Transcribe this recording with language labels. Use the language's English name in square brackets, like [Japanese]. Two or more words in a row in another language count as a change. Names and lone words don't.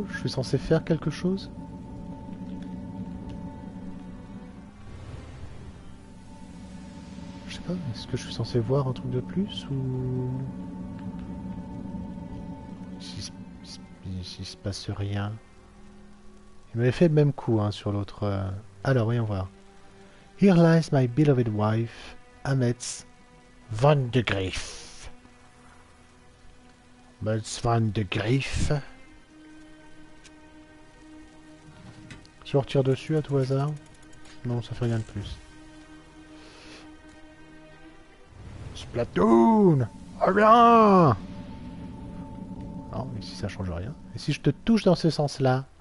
[French] Je suis censé faire quelque chose? Je sais pas, est-ce que je suis censé voir un truc de plus ou... S'il se passe rien. Il m'avait fait le même coup hein, sur l'autre... Alors, voyons voir. [English] Here lies my beloved wife, Ametz van de Grief. Ametz van de Grief. [French] Si on retire dessus à tout hasard? Non, ça fait rien de plus. Splatoon! Reviens! Non, ici ça change rien. Et si je te touche dans ce sens-là?